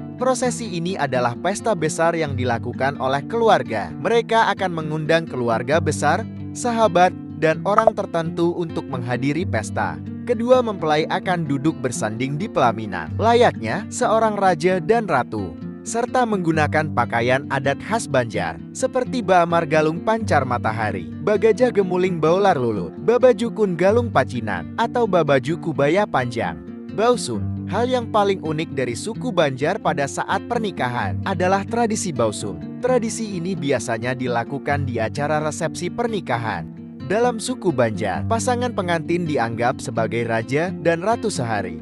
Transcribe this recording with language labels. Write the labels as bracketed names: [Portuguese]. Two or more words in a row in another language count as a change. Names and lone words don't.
[Indonesian] Prosesi ini adalah pesta besar yang dilakukan oleh keluarga. Mereka akan mengundang keluarga besar, sahabat, dan orang tertentu untuk menghadiri pesta. Kedua mempelai akan duduk bersanding di pelaminan, layaknya seorang raja dan ratu, serta menggunakan pakaian adat khas Banjar seperti Baamar Galung Pancar Matahari, Bagajah Gemuling Baular Lulut, Babajukun Galung Pacinan, atau Babaju Kubaya Panjang. Bausun. Hal yang paling unik dari suku Banjar pada saat pernikahan adalah tradisi Bausun. Tradisi ini biasanya dilakukan di acara resepsi pernikahan. Dalam suku Banjar, pasangan pengantin dianggap sebagai raja dan ratu sehari.